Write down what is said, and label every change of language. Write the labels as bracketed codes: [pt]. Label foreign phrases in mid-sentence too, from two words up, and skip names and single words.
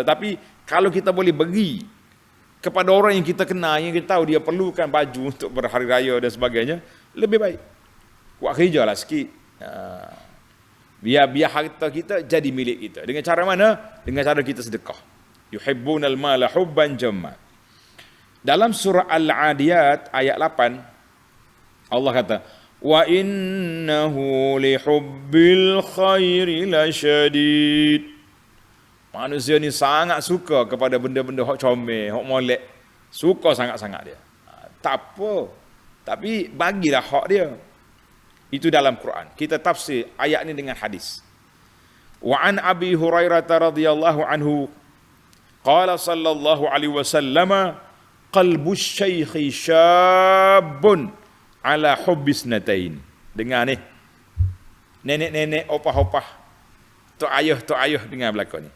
[ms] Tapi kalau kita boleh bagi kepada orang yang kita kenal, yang kita tahu dia perlukan baju untuk berhari raya dan sebagainya, lebih baik. Buat kerja lah sikit. Biar harta kita jadi milik kita. Dengan cara mana? Dengan cara kita sedekah. [ar] يحبون المال حبا جما. [ms] Dalam surah Al-Adiyat ayat 8, Allah kata, [ar] وإنه لحب الخير لشديد. [ms] Manusia ni sangat suka kepada benda-benda hok comel, hok molek. Suka sangat-sangat dia. Tak apa. Tapi bagilah hak dia. Itu dalam Quran. Kita tafsir ayat ni dengan hadis. [ar] وعن أبي هريرة رضي الله عنه قال صلى الله عليه وسلم, قلب الشيخ شاب على حب اثنتين. [ms] Dengar ni. Nenek-nenek, opah-opah, tok ayah dengar belakang ni.